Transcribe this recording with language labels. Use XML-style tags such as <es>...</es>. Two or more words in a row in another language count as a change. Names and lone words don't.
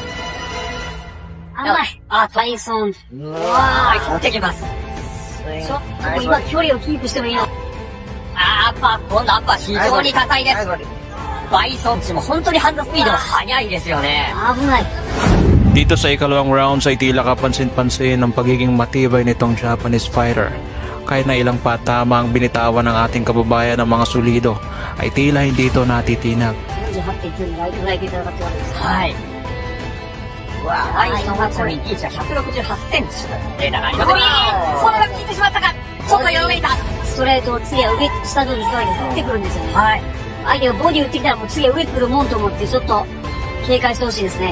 <ja>甘い。バイソン。うわー、切ってきます。ちょっと今距離をキープしてもいいの。アッパー、今度アッパー非常に高いです。バイソンチも本当にハンドスピードが速いですよね。危ない。</ja> <tl>Dito sa ikalawang round ay tila kapansin-pansin ang pagiging matibay nitong Japanese fighter. Kahit na ilang patama ang binitawan ng ating kababayan ng mga sulido, ay tila hindi ito natitinag.</tl> <ja>はい。バイソンはちなみにリーチは168センチ。データがあります。このが効いてしまったか。ちょっとよろめいた。ストレートを次は上、下のストライク打ってくるんですよね。はい。相手がボディ打ってきたらもう次は上来るもんと思ってちょっと警戒してほしいですね。</ja>